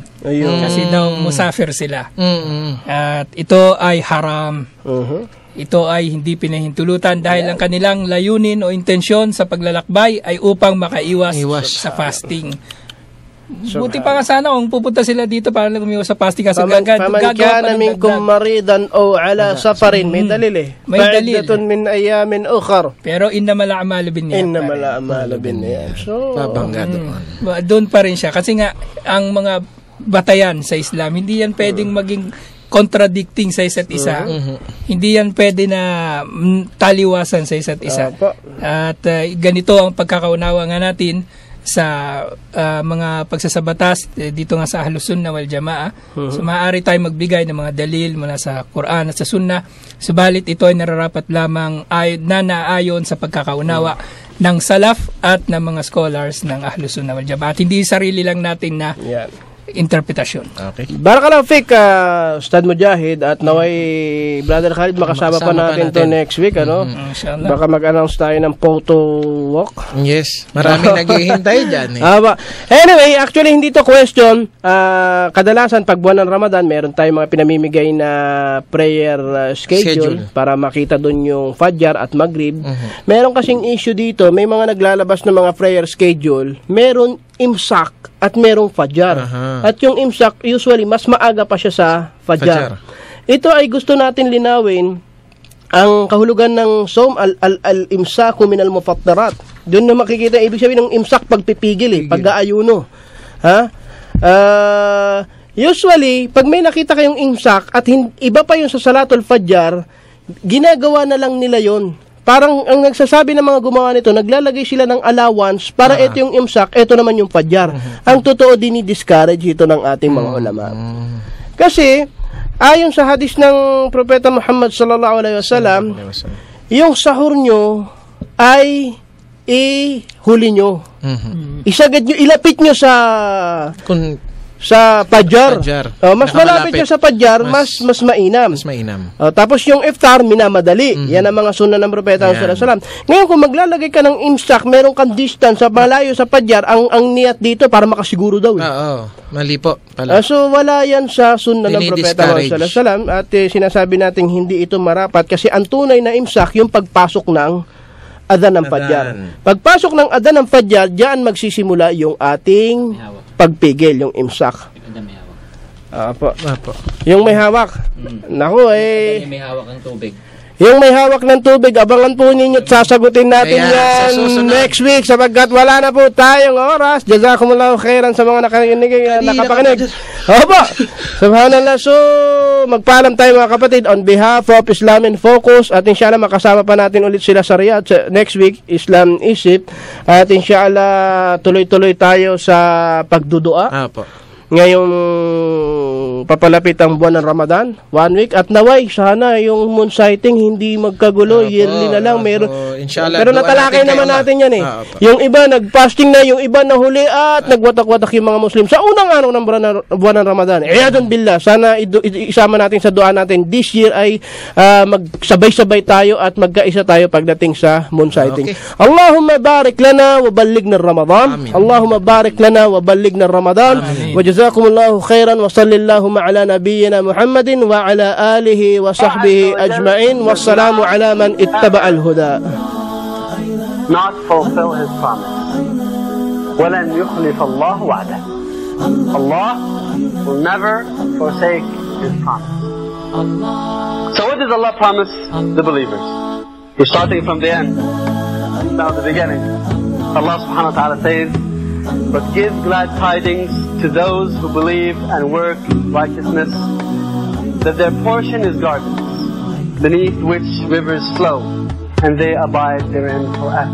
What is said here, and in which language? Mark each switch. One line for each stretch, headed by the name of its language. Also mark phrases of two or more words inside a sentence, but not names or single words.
Filipino: Kasi daw musafir sila. At ito ay haram. Ito ay hindi pinahintulutan dahil ang kanilang layunin o intensyon sa paglalakbay ay upang makaiwas sa fasting. Buti pa nga sana kung pupunta sila dito para lang umiwas sa fasting kasi gagawa pa ng dagdag.
Arabic: مريضا أو على سفر.
Filipino: May dalil May dalil.
Arabic: من أيام أخر. Pero إنما الأعمال بالنيات. إنما الأعمال بالنيات.
Filipino: So, pabangga doon pa rin siya. Kasi nga, ang mga batayan sa Islam, hindi yan pwedeng maging contradicting sa isa't isa. Hindi yan pwede na taliwasan sa isa't isa. At ganito ang pagkakaunawa nga natin sa mga pagsasabatas dito nga sa
Arabic: أهل السنة والجماعة.
Filipino: So maaari tayong magbigay ng mga dalil mula sa Quran at sa Sunnah. Subalit ito ay nararapat lamang naayon sa pagkakaunawa ng salaf at ng mga scholars ng
Arabic: أهل السنة والجماعة.
Filipino: At hindi sarili lang natin na interpretasyon. Okay.
Arabic: بارك الله فيك,
Filipino: Ustad Mujahid, at naway Brother Khalid makasama pa natin to
English: next week,
Filipino: ano? Inshallah. Baka mag-announce tayo ng
English: photo walk.
Filipino: Yes, maraming naghihintay dyan Anyway, actually hindi to question. Kadalasan pag buwan ng Ramadan, meron tayong mga pinamimigay na
English: prayer schedule
Filipino: para makita dun yung Fajr at Maghrib. Meron kasing issue dito, may mga naglalabas ng mga
English: prayer schedule,
Filipino: meron imsak at merong Fajr. At yung imsak, usually, mas maaga pa siya sa Fajr. Ito ay gusto natin linawin ang kahulugan ng
Arabic: الصوم الإمساك من المفطرات.
Filipino: Doon na makikita, ibig sabihin ng imsak, pagpipigil pag-aayuno. Usually, pag may nakita kayong imsak at iba pa yung sa
Arabic: صلاة الفجر,
Filipino: ginagawa na lang nila yon parang ang nagsasabi ng mga gumawa nito, naglalagay sila ng allowance para ito yung imsak, ito naman yung fajr. Ang totoo, dinidiscourage ito ng ating mga ulama. Kasi, ayon sa hadis ng Propeta Muhammad
Arabic: صلى الله عليه وسلم,
Filipino: yung sahur nyo ay ihuli nyo. Isagad nyo, ilapit nyo sa fajr. Mas malapit nyo sa fajr, mas mainam. Tapos yung iftar, minamadali. Yan ang mga sunnah ng Propeta
Arabic: صلى الله عليه وسلم.
Filipino: Ngayon, kung maglalagay ka ng imsak, meron kang distance sa malayo sa fajr, ang niyat dito para makasiguro daw. Mali po pala. So wala yan sa sunnah ng Propeta
Arabic: صلى الله عليه وسلم,
Filipino: at sinasabi natin hindi ito marapat kasi ang tunay na imsak yung pagpasok ng adhan ng fajr. Pagpasok ng adhan ng fajr, diyan magsisimula yung ating pagpigil, yung imsak. Apo. Yung may hawak. Naku, may hawak ng tubig. Yung may hawak ng tubig, abangan po ninyo at sasagutin natin yan
English: next week
Filipino: sapagkat wala na po tayong oras.
Arabic: جزاكم الله خيرا
Filipino: sa mga nakapakinig. Opo. Subhanallah. So, magpaalam tayo mga kapatid
English: on behalf of Islam in Focus
Filipino: at inshallah makasama pa natin ulit sila sa Riyadh
English: next week,
Filipino: Islam Egypt. At inshallah tuloy-tuloy tayo sa pagdudua. Ngayong papalapit ang buwan ng Ramadan, 1 week, at naway sana yung
English: moon sighting
Filipino: hindi magkagulo, yearly na lang meron. Pero natalakay naman natin yan yung iba nag-fasting na, yung iba nahuli at nagwatak-watak yung mga Muslim sa unang araw ng buwan ng Ramadan.
Arabic: عياذا بالله,
Filipino: sana isama natin sa dua natin
English: this year
Filipino: ay magsabay-sabay tayo at magkaisa tayo pagdating sa
English: moon sighting.
Arabic: اللهم بارك لنا وبلغنا رمضان. اللهم بارك لنا وبلغنا رمضان. جزاكم الله خيرا وصلى اللهم على نبينا محمد وعلى آله وصحبه أجمعين والسلام على من اتبع الهدى.
English: Not fulfill his promise.
Arabic: ولن يخلف الله وعده.
English: Allah will never forsake his promise. So what does Allah promise the believers? We're starting from the end, now the beginning. Allah
Arabic: سبحانه وتعالى
English: says, but give glad tidings to those who believe and work righteousness, that their portion is gardens, beneath which rivers flow, and they abide therein forever.